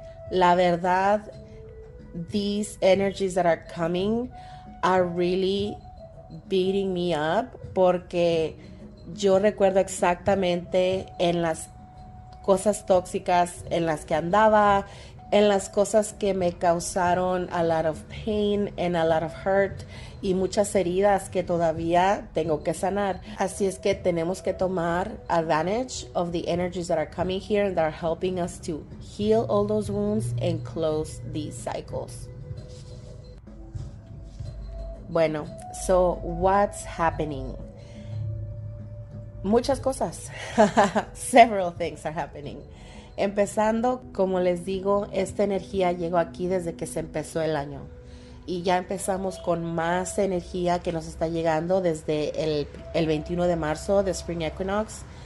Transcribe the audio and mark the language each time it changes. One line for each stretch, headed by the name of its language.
Spanish: La verdad,
English: these energies that are coming are really beating me up,
Spanish: porque yo recuerdo exactamente en las cosas tóxicas en las que andaba, en las cosas que me causaron
English: a lot of pain and a lot of hurt,
Spanish: y muchas heridas que todavía tengo que sanar. Así es que tenemos que tomar
English: advantage of the energies that are coming here and that are helping us to heal all those wounds and close these cycles. Bueno, so what's happening?
Spanish: Muchas cosas.
English: Several things are happening.
Spanish: Empezando, como les digo, esta energía llegó aquí desde que se empezó el año. Y ya empezamos con más energía que nos está llegando desde el 21 de marzo de Spring Equinox.